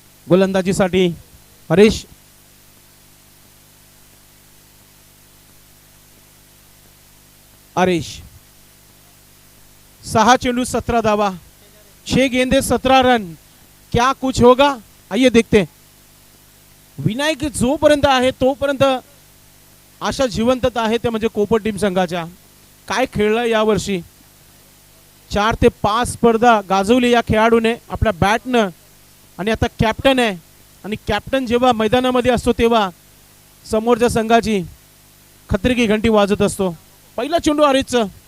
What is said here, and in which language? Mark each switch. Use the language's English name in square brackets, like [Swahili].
[Marathi] गोलंदाजीसाठी हरेश. हरेश 6 चेंडू 17 धावा [Hindi] 6 गेंदे 17 रन. क्या कुछ होगा आइए देखते हैं. [Marathi] विनायक जोपर्यंत आहे तोपर्यंत आशा जिवंतता आहे ते म्हणजे कोपर टीम संघाच्या. काय खेळलं यावर्षी. 4 ते 5 स्पर्धा गाजवली या खेळाडूने आपल्या बॅटनं. आणि आता कॅप्टन आहे आणि कॅप्टन जेव्हा मैदानामध्ये असतो तेव्हा समोरच्या संघाची [Hindi] खतरे की घंटी [Marathi] वाजत असतो. पहिला चेंडू हरीशचा.